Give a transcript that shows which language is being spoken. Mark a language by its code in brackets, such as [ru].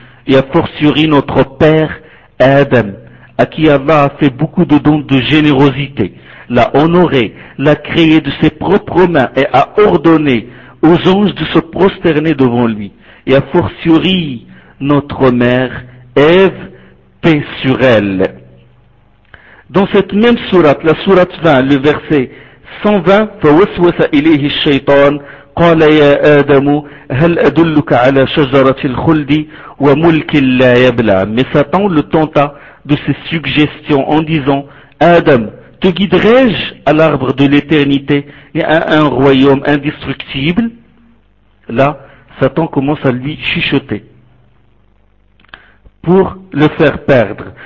[fr] Et a fortiori notre père Adam, à qui Allah a fait beaucoup de dons de générosité, l'a honoré, l'a créé de ses propres mains et a ordonné aux anges de se prosterner devant lui. Et a fortiori notre mère, Ève, paix sur elle. Dans cette même sourate, la sourate 20, le verset 120, [ar] فَوَسْوَسَ إِلَيْهِ الشَّيْطَانِ قَالَ يَا آدَمُ هَلْ أَدُلُّكَ عَلَى شَجَرَةِ الْخُلْدِ وَمُلْكِ لَا يَبْلَى. [fr] Mais Satan le tenta de ses suggestions en disant, Adam, te guiderai-je à l'arbre de l'éternité et à un royaume indestructible? Là, Satan commence à lui chuchoter pour le faire perdre.